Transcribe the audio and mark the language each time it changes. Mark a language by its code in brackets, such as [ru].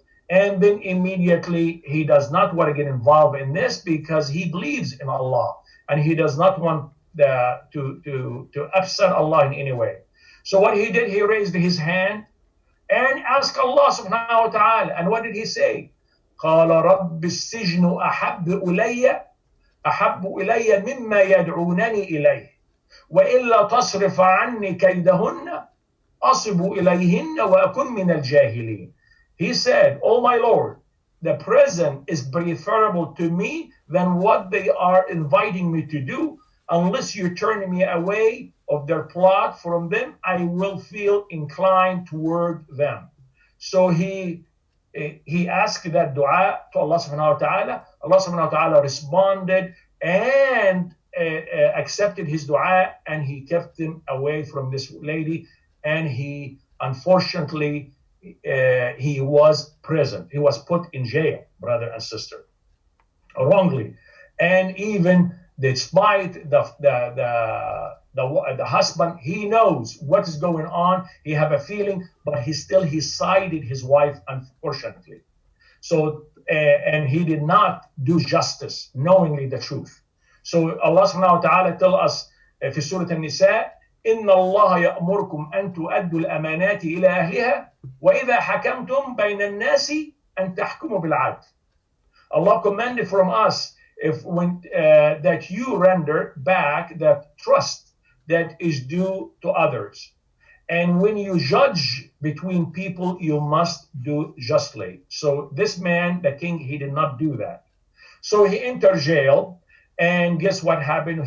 [en] And then immediately he does not want to get involved in this, because he believes in Allah, and he does not want to upset Allah in any way. So what he did, he raised his hand and asked Allah subhanahu wa ta'ala. And what did he say? [ar] قال رب السجن أحب إلي أحب إلي مما يدعونني إليه وإلا تصرف عني كيدهن أصب إليهن وأكن من الجاهلين. [en] He said, "Oh my Lord, the present is preferable to me than what they are inviting me to do. Unless you turn me away of their plot from them, I will feel inclined toward them." So he asked that dua to Allah subhanahu wa ta'ala. Allah subhanahu wa ta'ala responded and accepted his dua, and he kept him away from this lady, and he unfortunately he was present. He was put in jail, brother and sister, wrongly. And even despite the husband, he knows what is going on. He have a feeling, but he sided his wife, unfortunately. So and he did not do justice, knowingly the truth. So Allah subhanahu wa ta'ala tell us [ar] في سورة النساء إن الله يأمركم أن تؤدوا الأمانات إلى أهلها وإذا حكمتم بين الناس أن تحكموا بالعدل. [en] Allah commanded from us that you render back the trust that is due to others. And when you judge between people, you must do justly. So this man, the king, he did not do that. So he entered jail, and guess what happened?